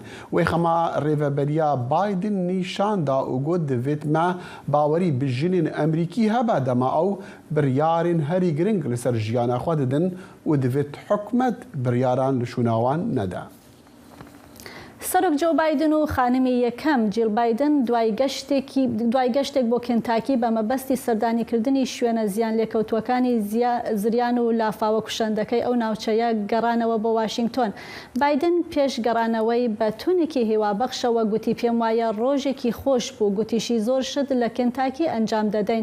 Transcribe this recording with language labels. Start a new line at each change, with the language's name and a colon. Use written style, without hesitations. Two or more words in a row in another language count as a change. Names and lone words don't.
Kurdish: Wê xema rêveberiya Biden nîşan da û got divêt me bawerî bi jinên Emerîkî hebe dema ew biryarên herî giring li ser jiyana xwe didin û divêt hikûmet biryaran li şûnawan nede.
Central Kurdish: سەرۆک جۆ بایدن و خانمی یەکەم جیل بایدن دوای گەشتێک بۆ کێنتاکی بە مەبەستی سەردانیکردنی شوێنە زیان لێکەوتوەکانی زریان و لافاوە کوشەندەکەی ئەو ناوچەیە گەڕانەوە بۆ واشنگتۆن. بایدن پێش گەڕانەوەی بە تونێکی هێوابەخشەوە گوتی پێم وایە ڕۆژێکی خۆش بوو گوتیشی زۆر شت لە کێنتاکی ئەنجام دەدەین.